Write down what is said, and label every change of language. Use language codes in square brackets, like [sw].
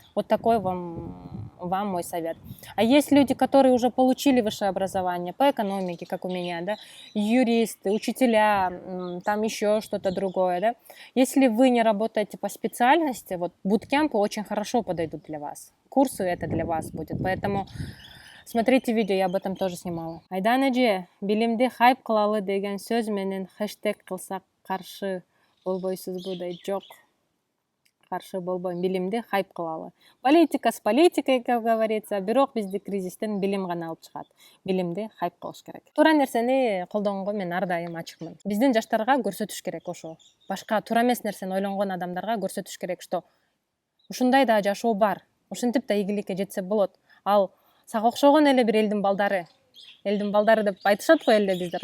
[ru] Вот такой вам мой совет. А есть люди, которые уже получили высшее образование по экономике, как у меня, да, юристы, учителя, там еще что-то другое, да. Если вы не работаете по специальности, буткемпы очень хорошо подойдут для вас. Курсы это для вас будет, поэтому смотрите видео, я об этом тоже снимала. [ky] Айдан эже, билимди хайп кылалы деген сөз менен хэштег кылсак каршы болбойсузбу дейт. Жок, каршы болбойм. Билимди хайп кылалы. Политика с политикой, как говорится, бирок бизди кризистен билим гана алып чыгат. Билимди хайп кылыш керек. Туура нерсени колдонгонго мен ар дайым ачыкмын. Биздин жаштарга көрсөтүш керек ошо. Башка туура эмес нерсени ойлонгон адамдарга көрсөтүш керек, что ушундай да жашоо бар. Ушинтип да ийгиликке жетсе болот. Ал сага окшогон эле бир элдин балдары деп айтышат го элде биздер.